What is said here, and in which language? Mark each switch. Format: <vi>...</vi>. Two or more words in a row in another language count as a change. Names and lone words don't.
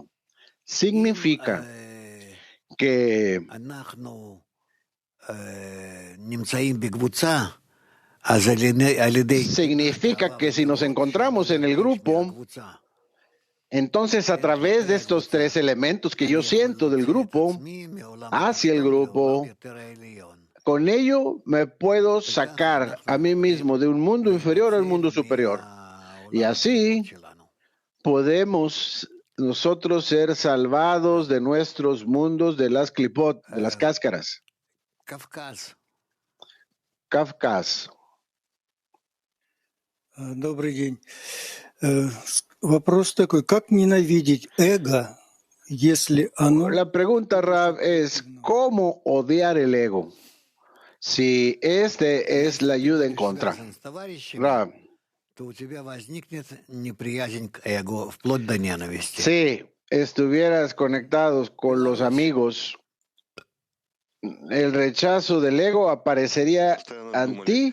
<es>Significa que si nos encontramos en el grupo, entonces a través de estos tres elementos que yo siento del grupo, hacia el grupo, con ello me puedo sacar a mí mismo de un mundo inferior al mundo superior. Y así podemos nosotros ser salvados de nuestros mundos de las clipot, de las cáscaras. Kafkas.</es> <ru>Добрый день. Вопрос такой, как ненавидеть эго, если оно...</ru> <es>La pregunta, Rab, es ¿cómo odiar el ego? Si este es la ayuda en contra. Rab. Si estuvieras conectados con los amigos, el rechazo del ego aparecería ante ti.</es>